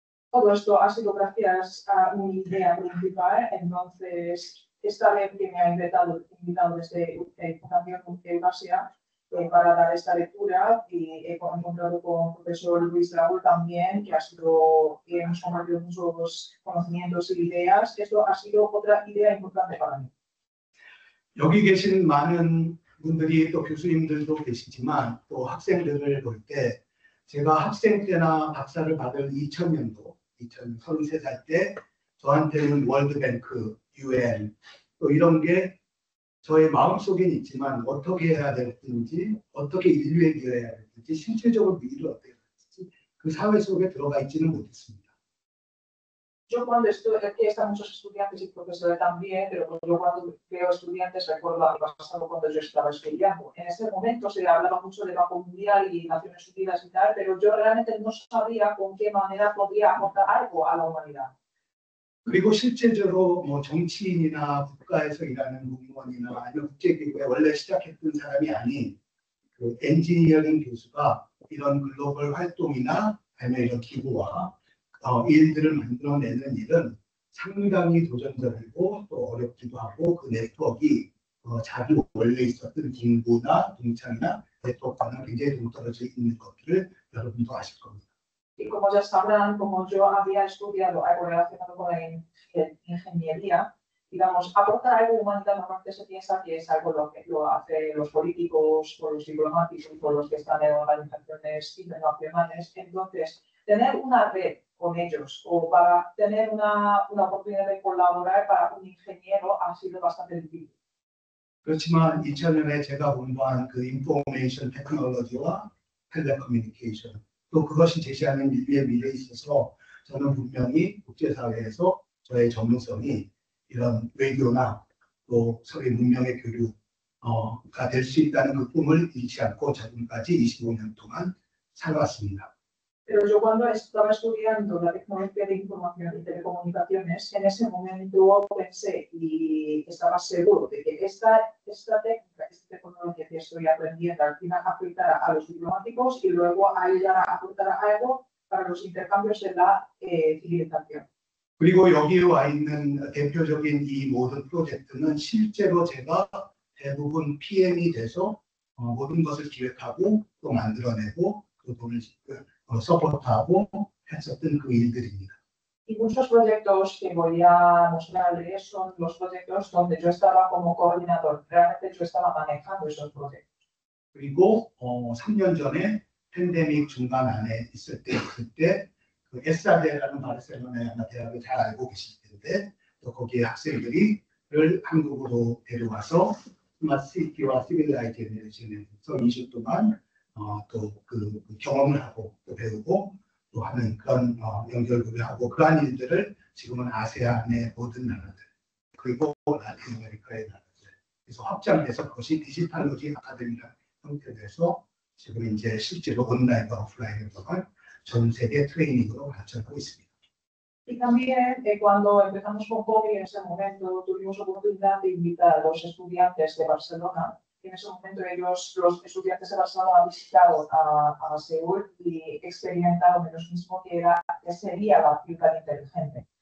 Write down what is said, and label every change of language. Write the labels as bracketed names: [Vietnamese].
[Spanish] Todo esto ha sido gracias a una idea principal, entonces esta vez que me ha invitado desde Fundación Eurasia para dar esta lectura y he encontrado con el profesor Luis Raúl también, que hemos compartido muchos conocimientos y ideas. Esto ha sido otra idea importante para mí. [Korean] 여기 계신 많은 분들이 또 교수님들도 계시지만 또 학생들을 볼 때 제가 학생 때나 박사를 받을 2000년도 33살 때 저한테는 월드뱅크, UN 또 이런 게 저의 마음속엔 있지만 어떻게 해야 될지, 어떻게 인류에 기여해야 될지, 실질적으로 미래를 어떻게 해야 될지 그 사회 속에 들어가 있지는 못했습니다. [Spanish] Yo cuando aquí están muchos estudiantes y profesores también, pero yo cuando veo estudiantes recuerdo a mi pasado cuando yo estaba estudiando. En ese momento se hablaba mucho de Banco Mundial y Naciones Unidas y tal, pero yo realmente no sabía con qué manera podía aportar algo a la humanidad. [Korean] 그리고 실제적으로 뭐 정치인이나 국가에서 일하는 공무원이나 아니면 국제기구에 원래 시작했던 사람이 아닌 그 엔지니어링 교수가 이런 글로벌 활동이나 아니면 이런 기구와 일들을 만들어내는 일은 상당히 도전적이고 또 어렵기도 하고 그 네트워크가 자기 원래 있었던 공부나 동창이나 네트워크와는 굉장히 동떨어져 있는 것들을 여러분도 아실 겁니다. [Spanish] Y como ya sabrán, como yo había estudiado algo relacionado con la ingeniería, digamos, aportar algo humanitario normalmente se piensa que es algo lo que lo hacen los políticos o los diplomáticos o los que están en organizaciones internacionales. Entonces, tener una red con ellos o para tener una oportunidad de colaborar para un ingeniero ha sido bastante difícil. [Korean] 그렇지만 2000년에 제가 공부한 그 인포메이션 테크놀로지와 텔레커뮤니케이션 또 그것이 제시하는 인류의 미래에 있어서 저는 분명히 국제사회에서 저의 전문성이 이런 외교나 또 서로 문명의 교류가 될 수 있다는 그 꿈을 잃지 않고 지금까지 25년 동안 살아왔습니다. [Spanish] Pero yo cuando estaba estudiando la tecnología de información y telecomunicaciones, en ese momento pensé y estaba seguro de que esta técnica, esta tecnología que estoy aprendiendo al final aplicará a los diplomáticos y luego aportará algo para los intercambios de la civilización. [Korean] 그리고 여기 와 있는 대표적인 이 모든 프로젝트는 실제로 제가 대부분 PM이 돼서 모든 것을 기획하고 또 만들어내고 또 돈을 서포트하고 했었던 그 일들입니다. [Spanish] Y muchos proyectos que voy a mostrarles son los proyectos donde yo estaba como coordinador. Realmente yo estaba manejando esos proyectos. [Korean] 그리고 3년 전에 팬데믹 중간 안에 있을 때 그때 그 에스아데라는 바르셀로나 대학을 잘 알고 계실 텐데 또 거기에 학생들을 한국으로 데려와서 스마트 시티와 시빌라이제이션에서 2주 동안 또 그 경험을 하고 또 배우고 또 하는 그런 연결고를 하고 그러한 일들을 지금은 아세안의 모든 나라들 그리고 라틴 아메리카의 나라들 그래서 확장돼서 그것이 디지털로지 아카데미라는 형태에서 지금 이제 실제로 온라인과 오프라인으로 전 세계 트레이닝으로 발전하고 있습니다. [Spanish] Y también cuando empezamos con COVID en ese momento tuvimos la oportunidad de invitar a los estudiantes de Barcelona. En ese momento los estudiantes de Barcelona han visitado a Seúl y experimentaron de los mismos que sería la ciudad inteligente.